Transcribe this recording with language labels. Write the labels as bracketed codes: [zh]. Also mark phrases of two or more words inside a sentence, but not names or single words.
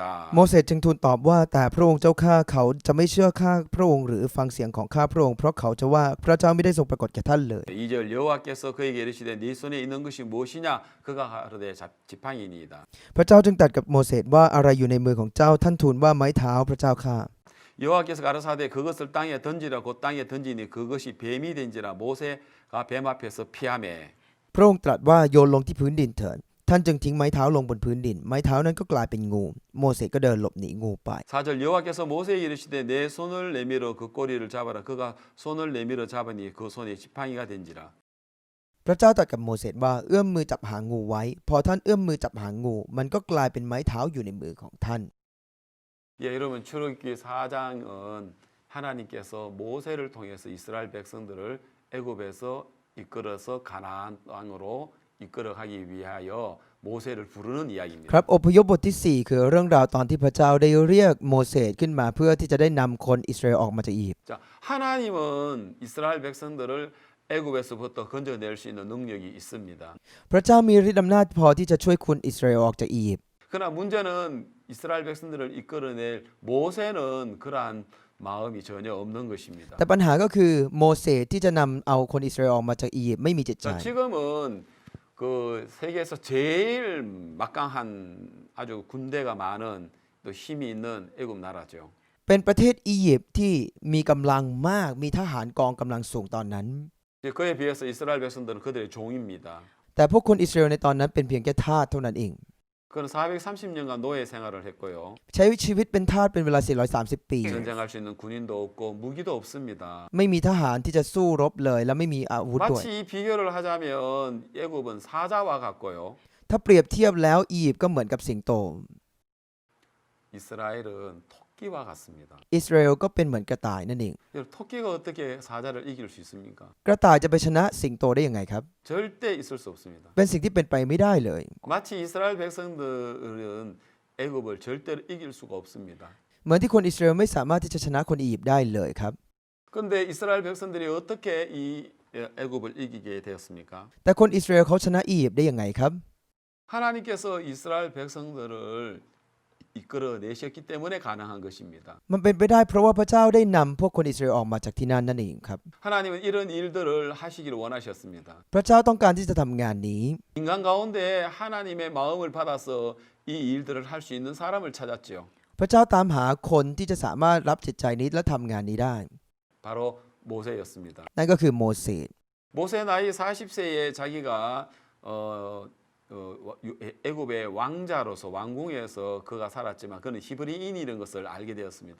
[th] โมเสสจึงทูลตอบว่าแต่พระองค์เจ้าข้าเขาจะไม่เชื่อข้าพระองค์หรือฟังเสียงของข้าพระองค์เพราะเขาจะว่าพระเจ้าไม่ได้ทรงปรากฏแก่ท่านเลย [ko] 2절 여호와께서 그에게 이르시되 네 손에 있는 것이 무엇이냐 그가 가로되 지팡이니이다. [th] พระเจ้าจึงตรัสกับโมเสสว่าอะไรอยู่ในมือของเจ้าท่านทูลว่าไม้เท้าพระเจ้าข้า [ko] 여호와께서 가라사대 그것을 땅에 던지라 곧 땅에 던지니 그것이 뱀이 된지라 모세가 뱀 앞에서 피하매. [th] พระองค์ตรัสว่าโยนลงที่พื้นดินเถิดท่านจึงทิ้งไม้เท้าลงบนพื้นดินไม้เท้านั้นก็กลายเป็นงูโมเสสก็เดินหลบหนีงูไป [ko] 4절 여호와께서 모세에게 이르시되 내 손을 내밀어 그 꼬리를 잡아라 그가 손을 내밀어 잡으니 그 손에 지팡이가 된지라. [th] พระเจ้าตรัสกับโมเสสว่าเอื้อมมือจับหางงูไว้พอท่านเอื้อมมือจับหางงูมันก็กลายเป็นไม้เท้าอยู่ในมือของท่าน [ko] 예, 여러분 출애굽기 4장은 하나님께서 모세를 통해서 이스라엘 백성들을 애굽에서 이끌어서 가나안 땅으로 이끌어가기 위하여 모세를 부르는 [th] ค [ko] 이야기입니다. [th] รับอพยพบทที่ 4 คือเรื่องราวตอนที่พระเจ้าได้เรียกโมเสสขึ้นมาเพื่อที่จะได้นำคนอิสราเอลออกมาจากอียิปต์ [ko] 자, 하나님은 이스라엘 백성들을 애굽에서부터 건져낼 수 있는 능력이 있습니다. [th] พระเจ้ามีฤทธิ์อำนาจพอที่จะช่วยคนอิสราเอลออกจากอียิปต์ [ko] 그러나 문제는 이스라엘 백성들을 이끌어낼 모세는 그러한 마음이 전혀 없는 것입니다. [th] แต่ปัญหาก็คือโมเสสที่จะนำเอาคนอิสราเอลออกมาจากอียิปต์ไม่มีจิตใจ [ko] 자, 지금은 그 세계에서 제일 막강한 아주 군대가 많은 또 힘이 있는 애굽 나라죠. [th] เป็นประเทศอียิปต์ที่มีกำลังมากมีทหารกองกำลังสูงตอนนั้น [ko] 이제 그에 비해서 이스라엘 백성들은 그들의 종입니다. [th] แต่พวกคนอิสราเอลในตอนนั้นเป็นเพียงแค่ทาสเท่านั้นเอง [ko] 그는 430년간 노예 생활을 했고요. [th] ใช้ชีวิตเป็นทาสเป็นเวลา 430 ปี [ko] 전쟁할 수 있는 군인도 없고 무기도 없습니다. [th] ไม่มีทหารที่จะสู้รบเลยและไม่มีอาวุธด้วย [ko] 마치 이 비교를 하자면 애굽은 사자와 같고요. [th] ถ้าเปรียบเทียบแล้วอียิปต์ก็เหมือนกับสิงโต [ko] 이스라엘은 토끼와 같습니다. [th] อิสราเอลก็เป็นเหมือนกระต่ายนั่นเอง [ko] 여러분, 토끼가 어떻게 사자를 이길 수 있습니까? [th] กระต่ายจะไปชนะสิงโตได้ยังไงครับ [ko] 절대 있을 수 없습니다. [th] เป็นสิ่งที่เป็นไปไม่ได้เลย [ko] 마치 이스라엘 백성들은 애굽을 절대로 이길 수가 없습니다. [th] เหมือนที่คนอิสราเอลไม่สามารถที่จะชนะคนอียิปต์ได้เลยครับ [ko] 그런데 이스라엘 백성들이 어떻게 이 애굽을 이기게 되었습니까? [th] แต่คนอิสราเอลเขาชนะอียิปต์ได้ยังไงครับ [ko] 하나님께서 이스라엘 백성들을 이끌어내셨기 때문에 가능한 것입니다. [th] มันเป็นไปได้เพราะว่าพระเจ้าได้นำพวกคนอิสราเอลออกมาจากที่นั่นนั่นเองครับ [ko] 하나님은 이런 일들을 하시기를 원하셨습니다. [th] พระเจ้าต้องการที่จะทำงานนี้ [ko] 인간 가운데 하나님의 마음을 받아서 이 일들을 할 수 있는 사람을 찾았지요. [th] พระเจ้าตามหาคนที่จะสามารถรับจิตใจนี้และทำงานนี้ได้ [ko] 바로 모세였습니다. [th] นั่นก็คือโมเสส [ko] 모세 나이 40세에 자기가 애굽의 왕자로서 왕궁에서 그가 살았지만 그는 히브리인이라는 것을 알게 되었습니다.